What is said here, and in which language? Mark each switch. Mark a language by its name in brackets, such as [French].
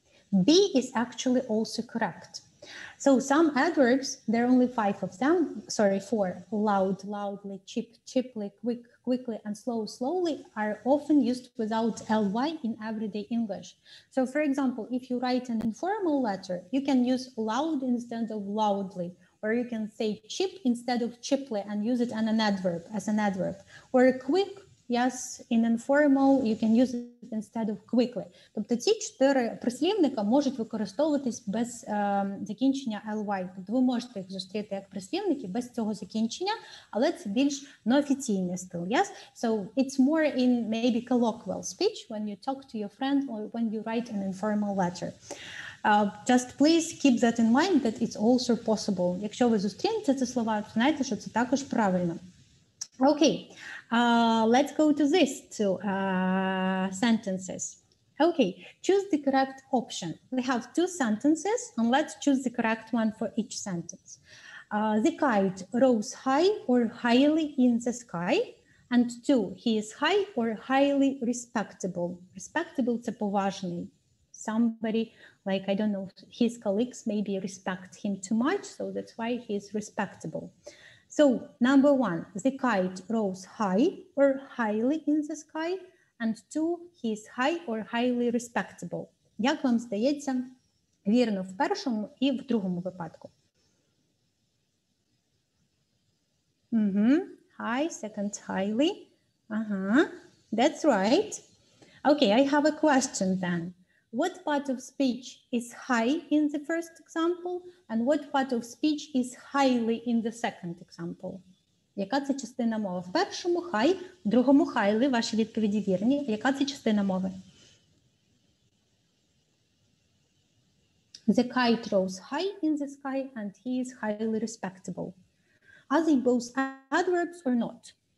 [English] B is actually also correct. So some adverbs, there are only 5 of them, 4, loud, loudly, cheap, cheaply, quick, quickly, and slow, slowly, are often used without ly in everyday English. So for example, if you write an informal letter, you can use loud instead of loudly, or you can say cheap instead of cheaply and use it as an adverb, or quick yes, in informal, you can use it instead of quickly. [Ukrainian] Тобто ці 4 прислівника можуть використовуватись без закінчення ly. Тобто ви можете їх зустріти як прислівники без цього закінчення, але це більш неофіційний стиль, yes? [English] So it's more in maybe colloquial speech when you talk to your friend or when you write an informal letter. Just please keep that in mind that it's also possible. [Ukrainian] Якщо ви зустрінете ці слова, то знайте, що це також правильно. [English] Okay, let's go to these two sentences. Okay, choose the correct option. We have 2 sentences, and let's choose the correct one for each sentence. The kite rose high or highly in the sky. And 2, he is high or highly respectable. [Ukrainian] Respectable – це поважний. [English] Somebody, like, I don't know, his colleagues maybe respect him too much, so that's why he is respectable. So, number 1, the kite rose high or highly in the sky. And 2, he is high or highly respectable. [Ukrainian] Як вам здається, вірно в першому і в другому випадку? [English] High, second, highly. That's right. Okay, I have a question then. What part of speech is high in the first example, and what part of speech is highly in the second example? [Ukrainian] Яка це частина мови? В першому high, в другому highly, ваші відповіді вірні. Яка це частина мови? [English] The kite rose high in the sky, and he is highly respectable. Are they both adverbs or not?